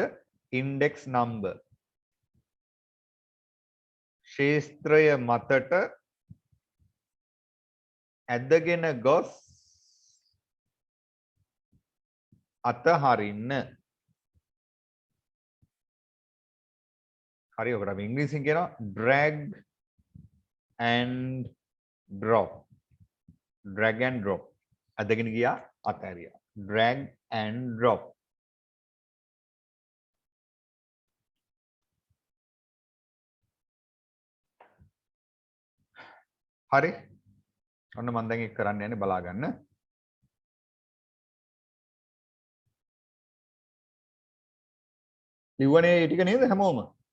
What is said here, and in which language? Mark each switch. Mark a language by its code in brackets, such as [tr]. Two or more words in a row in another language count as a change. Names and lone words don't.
[en] index number. [si] ශේත්‍රය මතට ඇදගෙන ගොස් අතහරින්න. හරි ඔකට අපි ඉංග්‍රීසියෙන් කියනවා [en] drag and drop. drag and drop. [si] ඇදගෙන ගියා අතහැරියා. [en] drag and drop. [si] හරි ඔන්න මම දැන් ඒක කරන්න යන්නේ බලා ගන්න. ලිව්වනේ ඒ ටික නේද හැමෝම?